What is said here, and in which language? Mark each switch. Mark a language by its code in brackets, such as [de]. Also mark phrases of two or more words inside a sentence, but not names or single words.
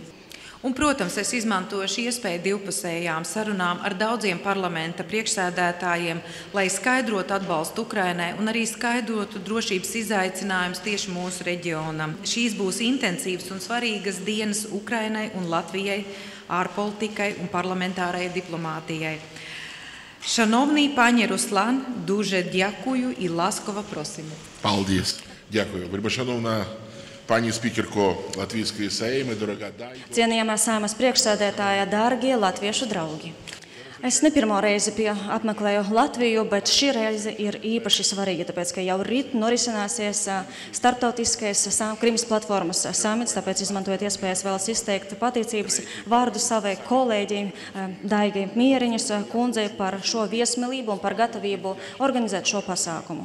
[lv] Un, protams, es izmantošu iespēju divpusējām sarunām ar daudziem parlamenta priekšsēdētājiem, lai skaidrotu atbalstu Ukrainai un arī skaidrotu drošības izaicinājumus tieši mūsu reģionam. Šīs būs intensīvas un svarīgas dienas Ukrainai un Latvijai, ārpolitikai un parlamentārajai diplomātijai. [uk] Шановний пані Руслан, дуже дякую і ласково просимо. [lv] Paldies. [uk] Дякую. Вельмишановна [lv] Pani spīkerko Latvijas Saeima, dārgā Daigo. Cienījamā Saeimas priekšsēdētāja, dārgie latviešu draugi. Es nepirmo reizi apmeklēju Latviju, bet šī reize ir īpaši svarīga, tāpēc, ka jau rīt norisināsies starptautiskais Krimas platformas samits, tāpēc izmantojot iespējas vēlas izteikt pateicības vārdu savai kolēģi Daigai Mieriņas kundzei par šo viesmīlību un par gatavību organizēt šo pasākumu.